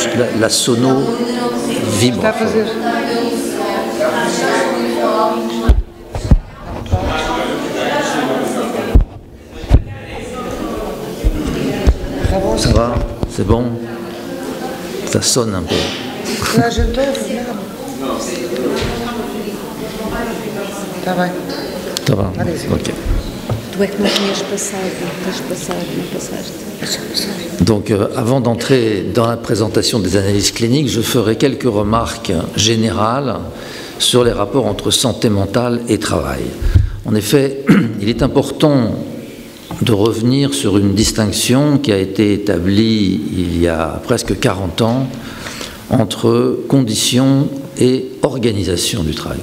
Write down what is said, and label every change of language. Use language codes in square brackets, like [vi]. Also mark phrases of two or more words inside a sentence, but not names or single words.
[fr] La sono vibre. Ça va? C'est bon? Ça sonne un peu. Là, je t'ouvre. [pt] Está bem. [fr] Ça va? Ok. [pt] Tu é que não tinhas passado, não passaste. [fr] Donc, avant d'entrer dans la présentation des analyses cliniques, je ferai quelques remarques générales sur les rapports entre santé mentale et travail. En effet, il est important de revenir sur une distinction qui a été établie il y a presque 40 ans entre conditions et organisation du travail.